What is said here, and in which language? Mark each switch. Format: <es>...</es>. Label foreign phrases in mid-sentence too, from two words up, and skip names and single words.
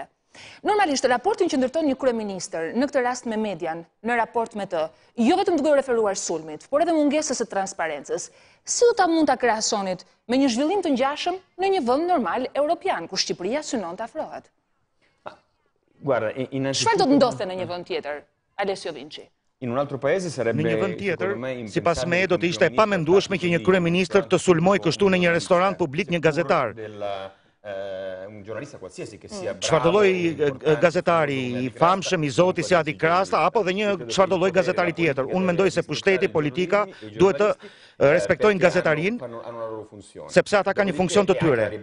<sq>Normalisht, raportin që ndërton një kryeministër, në këtë rast me median, në raport me të, jo vetëm duke u referuar sulmit, por edhe mungesës së transparencës, si do ta mund ta krahasonit me një zhvillim të ngjashëm në një vend normal europian, ku Shqipëria synon të afrohet? Çfarë do të ndodhte në një vend tjetër, Alessio Vinci?</sq> <it>In un altro paese sarebbe,</it> <sq>në një vend tjetër, sipas meje do të ishte e pamendueshme që një kryeministër të sulmojë kështu në një restorant publik një gazetar. Çfarëdo lloj gazetari i famshëm, i zoti si Adi Krasta, apo dhe një çfarëdo lloj gazetari tjetër. Unë mendoj se pushteti, politika duhet të respektojnë gazetarin, sepse ata kanë një funksion të tyre.</sq>